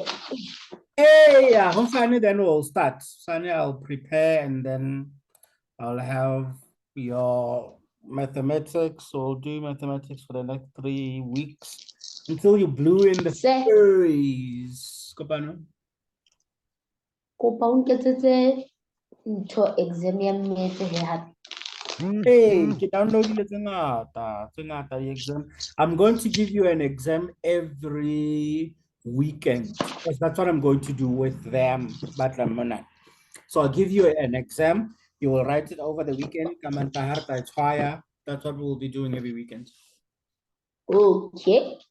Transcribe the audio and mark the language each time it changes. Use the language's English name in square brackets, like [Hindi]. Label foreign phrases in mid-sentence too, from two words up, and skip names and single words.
[English] Hey, yeah, hopefully then we'll start. Sunny, I'll prepare and then I'll have your mathematics. We'll do mathematics for the next 3 weeks until you blew in the Sir, series. Kopano. [Southern Sotho] kopa o nketsetse ntho exam ya mmetse he hape. Hey, ke downloadile tse ngata di-exam. [English] I'm going to give you an exam every weekend because that's what I'm going to do with them. So I'll give you an exam. You will write it over the weekend. That's what we'll be doing every weekend. Okay.